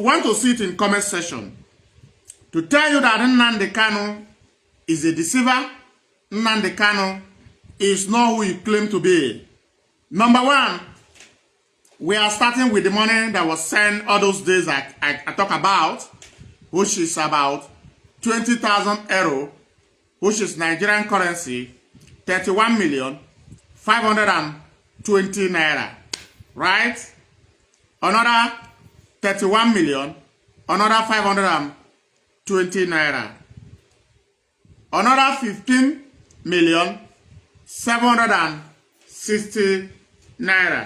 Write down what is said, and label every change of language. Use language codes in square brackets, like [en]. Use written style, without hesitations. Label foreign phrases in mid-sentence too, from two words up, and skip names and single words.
[en] Want to see it in comment section. To tell you that Nnamdi Kanu is a deceiver, Nnamdi Kanu is not who you claim to be. Number one, we are starting with the money that was sent all those days I talk about, which is about 20,000 euro, which is Nigerian currency, 31,520,000 naira. Right? Another 31 million, another 520 naira. Another 15,760,000 naira.